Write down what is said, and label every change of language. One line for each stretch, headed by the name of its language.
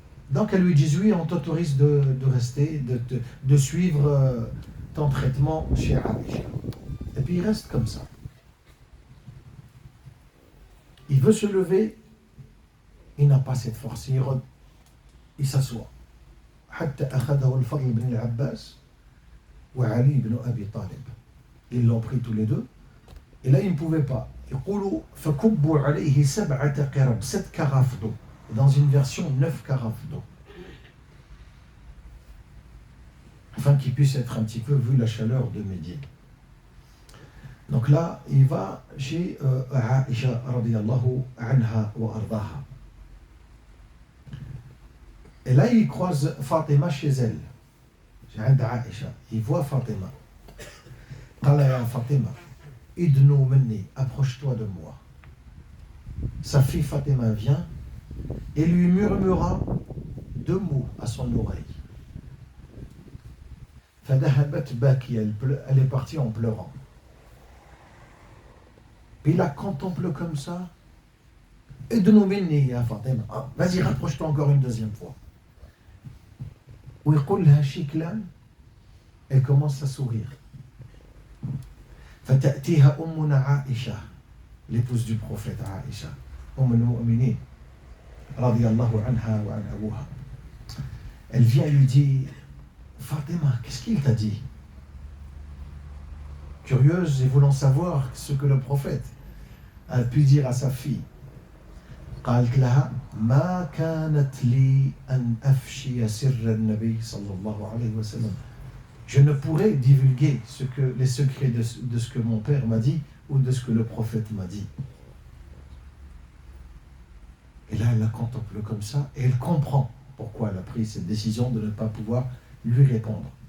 French: Donc elle lui dit oui, on t'autorise de rester, de suivre ton traitement chez Aïcha. Et puis il reste comme ça. Il veut se lever, il n'a pas cette force, il s'assoit.
Arabic: حتى أخذه الفضل بن العباس وعلي بن أبي طالب.
French: Ils l'ont pris tous les deux. Et là, il ne pouvait pas.
Arabic: يقولوا فكبوا عليه 7 قرب,
French: 7 carafes d'eau. Dans une version, 9 carafes d'eau. Afin qu'il puisse être un petit peu vu la chaleur de Médine. Donc là, il va chez Aïcha radiyallahu anha wa ardaha. Et là, il croise Fatima chez elle. Chez Aïcha. Il voit Fatima.
Arabic: قال يا Fatima, idnu minni,
French: approche-toi de moi. Sa fille Fatima vient et lui murmura 2 mots à son oreille.
Arabic: فذهبت باكية,
French: elle est partie en pleurant. Puis il la contemple comme ça.
Arabic: Idnu minni ya
French: Fatima. Vas-y, rapproche-toi encore une deuxième fois.
Arabic: ويقول لها شكلا,
French: elle commence à sourire.
Arabic: فتأتيها أمنا عائشة,
French: l'épouse du prophète Aïcha,
Arabic: المؤمنين رضي الله عنها وعن أبوها.
French: Elle vient et lui dit, Fatima, qu'est-ce qu'il t'a dit? Curieuse et voulant savoir ce que le prophète a pu dire à sa fille.
Arabic: قالت لها ما كانت لي أن أفشي سر النبي صلى الله عليه وسلم.
French: Je ne pourrais divulguer les secrets de ce que mon père m'a dit ou de ce que le prophète m'a dit. Et là, elle la contemple comme ça et elle comprend pourquoi elle a pris cette décision de ne pas pouvoir lui répondre.